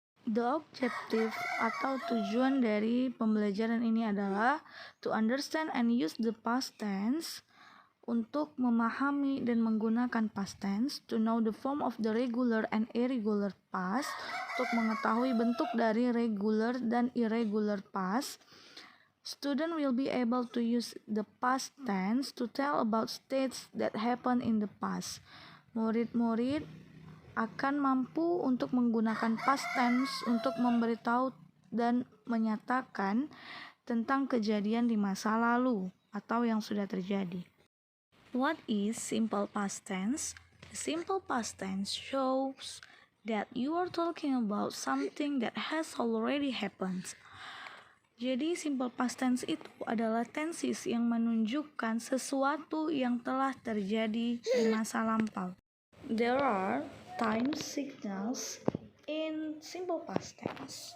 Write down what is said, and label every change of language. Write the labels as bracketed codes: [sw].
[en] The objective [id] atau tujuan dari pembelajaran ini adalah [en] to understand and use the past tense, [id] untuk memahami dan menggunakan past tense, [en] to know the form of the regular and irregular past, [id] untuk mengetahui bentuk dari regular dan irregular past. [en] Student will be able to use the past tense to tell about states that happen in the past. [id] Murid-murid akan mampu untuk menggunakan past tense untuk memberitahu dan menyatakan tentang kejadian di masa lalu atau yang sudah terjadi. [en] What is simple past tense? The simple past tense shows that you are talking about something that has already happened. [id] Jadi simple past tense itu adalah tenses yang menunjukkan sesuatu yang telah terjadi di masa lampau. [en] There are time signals in simple past tense.